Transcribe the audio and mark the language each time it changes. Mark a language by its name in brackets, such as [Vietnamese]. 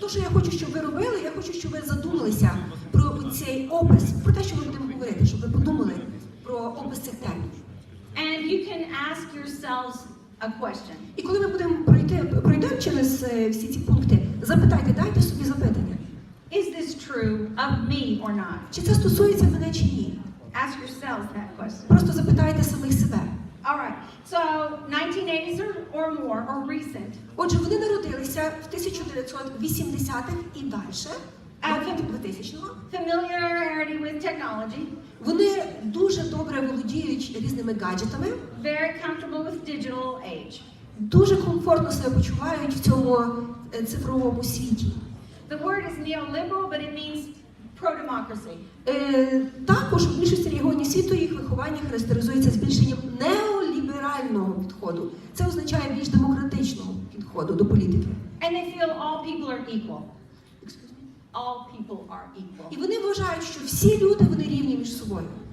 [Ukrainian] То, що я хочу, щоб ви робили, я хочу, щоб ви задумалися про цей опис, про те, що ми будемо говорити, щоб ви подумали про опис цих термінів. [English] And you can ask yourselves a question. [Ukrainian] І коли ми будемо пройдемо через всі ці пункти, запитайте, дайте собі запитання. [English] Is this true of me or not? [Ukrainian] Чи це стосується мене чи ні? [English] Ask yourselves that question. [Ukrainian] Просто запитайте самих себе. [English] All right, so 1980s or more, or recent. [Ukrainian] Отже, вони народилися в 1980-х і далі, до 2000-го. [English] Familiarity with technology. [Ukrainian] Вони дуже добре володіють різними гаджетами. [English] Very comfortable with digital age. [Ukrainian] Дуже комфортно себе почувають в цьому цифровому світі. [English] The word is neoliberal, but it means pro-democracy. [Ukrainian] Також в більшості регіонів світу їх виховання характеризується збільшенням неоліберального підходу. Це означає більш демократичного підходу до політики. [English] And they feel all people are equal. All people are equal. [Ukrainian] І вони вважають, що всі люди вони рівні між собою.